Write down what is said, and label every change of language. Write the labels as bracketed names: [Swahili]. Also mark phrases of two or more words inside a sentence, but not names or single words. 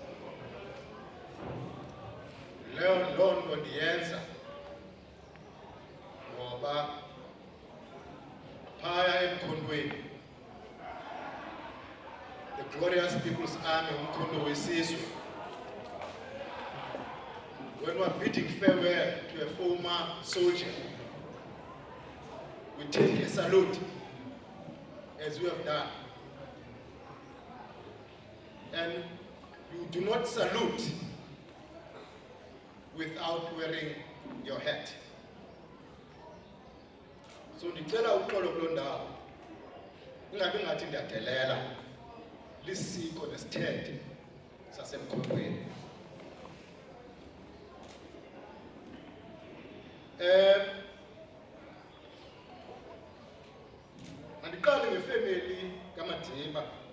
[Xhosa] Loo nto ndiyenza ngoba phaya emkhondweni, [English] the Glorious People's Army, [Xhosa] umkhondo wesizwe, [English] when we're bidding farewell to a former soldier, we take a salute, as we have done. And you do not salute without wearing your hat. [Xhosa] So ndicela uxolo kuloo ndawo, ingabi ngathi ndiyadelela, lisiko nesithethe sasemkhondweni. Mandiqale ngefemeli kaMadiba.